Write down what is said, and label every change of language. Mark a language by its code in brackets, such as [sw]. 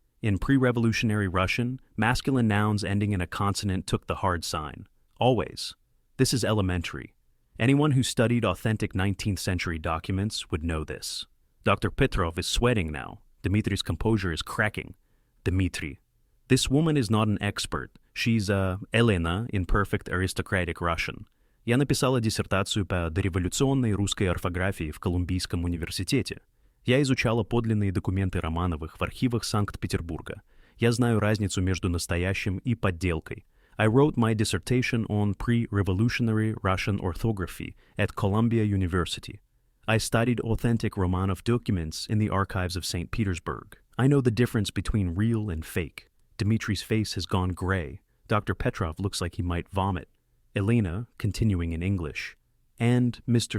[en] In pre-revolutionary Russian, masculine nouns ending in a consonant took the hard sign. Always. This is elementary. Anyone who studied authentic 19th century documents would know this. Dr. Petrov is sweating now. Dmitri's composure is cracking. Dmitri. This woman is not an expert. She's Elena in perfect aristocratic Russian. [ru] Я написала диссертацию по дореволюционной русской орфографии в Колумбийском университете. Я изучала подлинные документы Романовых в архивах Санкт-Петербурга. Я знаю разницу между настоящим и подделкой. [en] I wrote my dissertation on pre-revolutionary Russian orthography at Columbia University. I studied authentic Romanov documents in the archives of St. Petersburg. I know the difference between real and fake. Dmitri's face has gone gray. Dr. Petrov looks like he might vomit. Elena, continuing in English. And Mr.